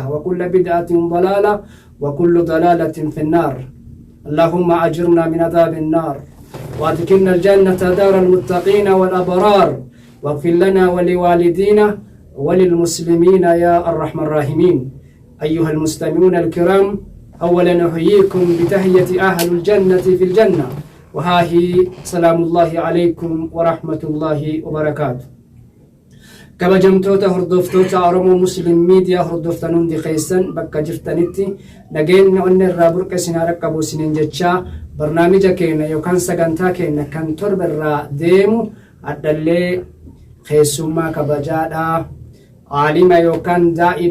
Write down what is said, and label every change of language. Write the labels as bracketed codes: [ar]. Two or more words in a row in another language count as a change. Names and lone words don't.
[ar] وكل بدعة ضلالة وكل ضلالة في النار اللهم أجرنا من عذاب النار وأدخلنا الجنة دار المتقين والأبرار واغفر لنا ولوالدينا وللمسلمين يا الرحمن الراحمين أيها المستمعون الكرام أولا أحييكم بتحية أهل الجنة في الجنة وها هي سلام الله عليكم ورحمة الله وبركاته [om] kabajamtoota hordoftoota Oromoo Muslim Media hordoftan hundi keessan bakka jirtanitti nageenya onni irraa burqa sinaa raqqabu sinin jechaa barnaamija keenya yookaan sagantaa keenya kan torba irraa deemu addallee keessummaa kabajaadhaa aalima yookaan daa'ii